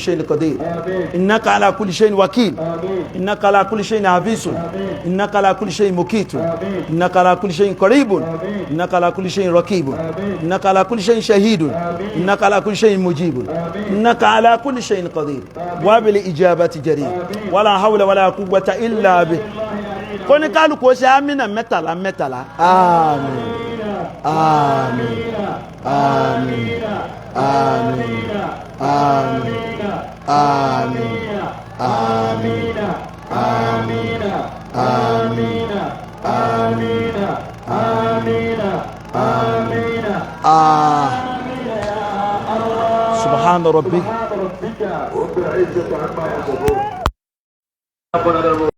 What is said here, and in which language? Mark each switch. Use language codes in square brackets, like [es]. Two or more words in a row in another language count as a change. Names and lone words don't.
[ar] شيء قدير إنك على كل شيء وكيل إنك على كل شيء حفيظ إنك على كل شيء مقيت إنك على كل شيء قريب إنك على كل شيء رقيب إنك على كل شيء شهيد إنك على كل شيء مجيب إنك على كل شيء قدير وبالإجابة جدير ولا حول ولا قوة إلا به [yo] koni kálukú ó ṣe amina mẹ́tàlá mẹ́tàlá àmín àmín àmín àmín àmín àmín àmín àmín àmín àmín àmín [ar] سبحان ربك.